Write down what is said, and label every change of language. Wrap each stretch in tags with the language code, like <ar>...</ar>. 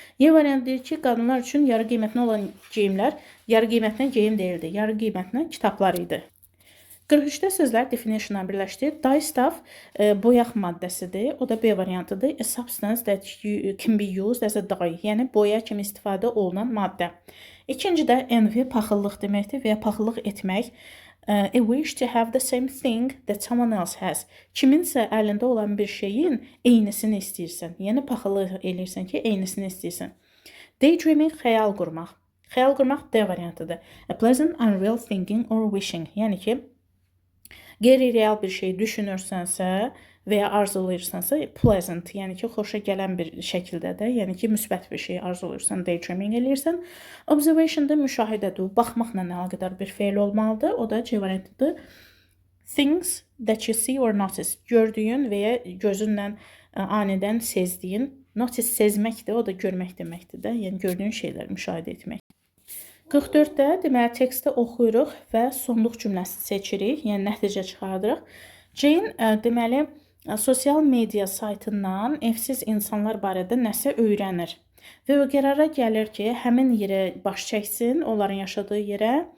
<az>Y variant deyir ki, qadınlar üçün yarı qiymətinə olan geyimlər yarı qiymətinə geyim deyildi. Yarı qiymətinə kitablar idi. 43-də sözlər definitionla birləşdir. Dyestuff boyaq maddəsidir. O da B variantıdır.</az> <en>A substance that can be used as a dye,</en> <az>yəni boya kimi istifadə olunan maddə. İkincidə envy paxıllıq deməkdir və ya paxıllıq etmək.</az> <en>A wish to have the same thing that someone else has.</en> <az>Kiminsə əlində olan bir şeyin eynisini istəyirsən. Yəni paxıllıq eləyirsən ki, eynisini istəyirsən. Daydreaming xəyal qurmaq. Xəyal qurmaq D variantıdır.</az> <en>A pleasant, unreal thinking or wishing.</en> <az>Yəni ki, qeyri-real bir şey düşünürsənsə və ya arzulayırsansa, pleasant, yəni ki, xoşa gələn bir şəkildədir. Yəni ki, müsbət bir şey arzulayırsan, daydreaming eləyirsən. Observation-da müşahidədir. Baxmaqla əlaqədar bir fe'l olmalıdır. O da C variantıdır.</az> <en>Things that you see or notice.</en> <az>Gördüyün və ya gözünlə anidən sezdiyin. Notice sezməkdir, o da görmək deməkdir də. Yəni gördüyün şeyləri müşahidə etmək. 44-də deməli teksti oxuyuruq və sonluq cümləsi seçirik, yəni nəticə çıxardırıq. Jane deməli sosial media saytından evsiz insanlar barədə nəsə öyrənir və o qərara gəlir ki, həmin yerə baş çəksin, onların yaşadığı yerə.</az>